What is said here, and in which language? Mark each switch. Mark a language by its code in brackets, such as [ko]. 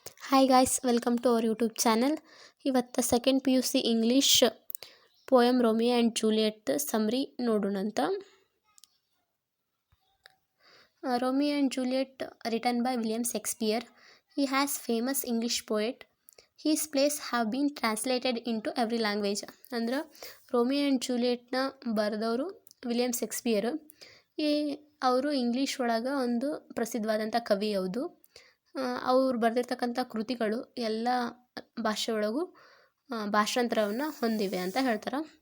[en] Hi guys, welcome to our YouTube channel. [kn] ಇವತ್ತು second P U C English poem Romeo and Juliet ಸಮ್ರಿ ನೋಡೋಣಂತ. [en] Romeo and Juliet written by William Shakespeare. He has famous English poet. His plays have been translated into every language. [kn] ಅಂದ್ರೆ Romeo and ಜೂಲಿಯಟ್ನ ಬರೆದವರು William Shakespeare. ಅವರು English ಒಳಗೆ ಒಂದು ಪ್ರಸಿದ್ಧವಾದಂಥ ಕವಿ. ಹೌದು, ಅವ್ರು ಬರೆದಿರ್ತಕ್ಕಂಥ ಕೃತಿಗಳು ಎಲ್ಲ ಭಾಷೆ ಒಳಗೂ ಭಾಷಾಂತರವನ್ನು ಹೊಂದಿವೆ ಅಂತ ಹೇಳ್ತಾರೆ.